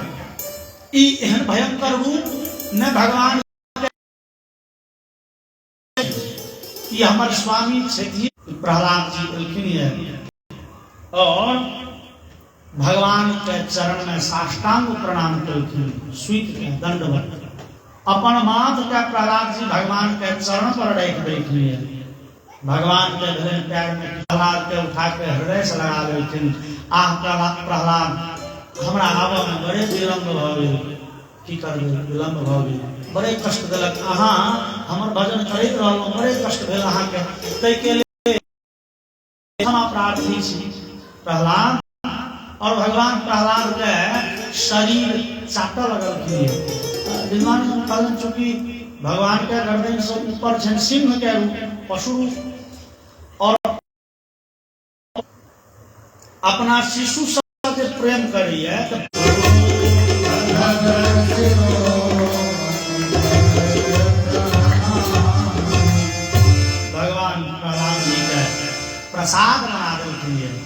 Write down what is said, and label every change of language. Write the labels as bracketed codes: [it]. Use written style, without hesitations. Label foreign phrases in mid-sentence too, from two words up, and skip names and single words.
[mai] ई एहन भयंकर रूप न भगवान कि हमर स्वामी छथि प्रहलाद जी एलखिन है और भगवान के चरण में साष्टांग प्रणाम केलखिन, स्वीत के दंडवत अपन माथ के प्रहलाद जी भगवान के चरण पर रख देलखिन। भगवान के धरे पैर में प्रहलाद के उठा के हृदय से लगा देलखिन। आह प्रहलाद हमरा आबऽ में बड़े विलम्ब भ गेल, की करबै विलम्ब भ गेल, बड़े कष्ट देलक, अहाँ हमर भजन करैत रहलहुँ, बड़े कष्ट भेल अहाँके, ताहि के लेल क्षमा प्रार्थी छी प्रहलाद। और भगवान प्रहलाद के शरीर चाटऽ लगलखिन। विद्वान कहलन चूंकि भगवान के गर्दन से ऊपर छनि सिंह के रूप, पशु रूप, और अपना शिशु से प्रेम करिए भगवान प्रहलाद जी के प्रसाद बना देलखिन।